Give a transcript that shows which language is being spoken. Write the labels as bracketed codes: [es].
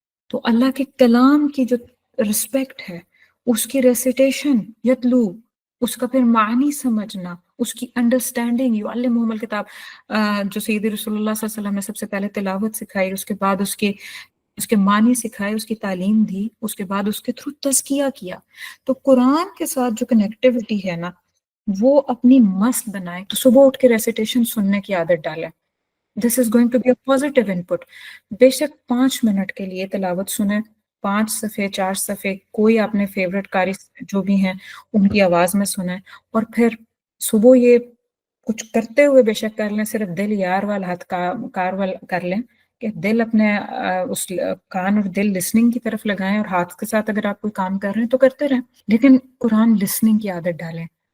[ur] تو اللہ کے کلام کی جو رسپیکٹ ہے، اس کی ریسیٹیشن، یتلو، اس کا پھر معنی سمجھنا، اس کی انڈرسٹینڈنگ، [ar] یعلمہم الکتاب، [ur] جو سید رسول اللہ صلی اللہ علیہ وسلم نے سب سے پہلے تلاوت سکھائی، اس کے بعد اس کے معنی سکھائے، اس کی تعلیم دی، اس کے بعد اس کے تھرو تزکیہ کیا. تو قرآن کے ساتھ جو کنیکٹیوٹی ہے نا، وہ اپنی مست بنائے. تو صبح اٹھ کے ریسیٹیشن سننے کی عادت ڈالیں. [en] This is going to be a positive input. [ur] بے شک 5 منٹ کے لیے تلاوت سنیں، 5 صفحے 4 صفحے، کوئی اپنے فیوریٹ قاری جو بھی ہیں ان کی آواز میں سنیں. اور پھر صبح یہ کچھ کرتے ہوئے بے شک کر لیں، صرف دل یار وال ہاتھ کار وال کر لیں کہ دل اپنے اس کان اور دل لسننگ کی طرف لگائیں، اور ہاتھ کے ساتھ اگر آپ کوئی کام کر رہے ہیں تو کرتے رہیں، لیکن قرآن لسننگ کی عادت ڈالیں.